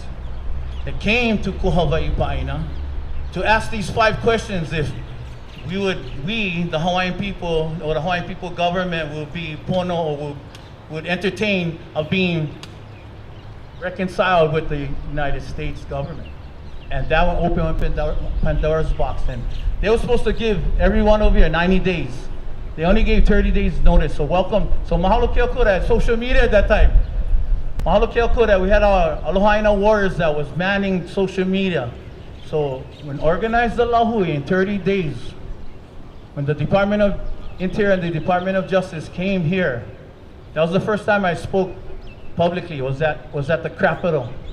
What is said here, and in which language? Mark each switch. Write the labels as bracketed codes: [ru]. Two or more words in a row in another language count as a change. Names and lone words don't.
[en] They came to Kuhawaii Pa'ina to ask these 5 questions if the Hawaiian people, or the Hawaiian people government will be pono, or would entertain of being reconciled with the United States government. And that one opened Pandora's box. And they were supposed to give everyone over here 90 days. They only gave 30 days notice. So welcome. So [haw] mahalo ke kou [en] that social media at that time. [haw] Mahalo ke kou [en] that we had our Aloha warriors that was manning social media. So when organized the lahui in 30 days, when the Department of Interior and the Department of Justice came here, that was the first time I spoke publicly. Was at the Capitol.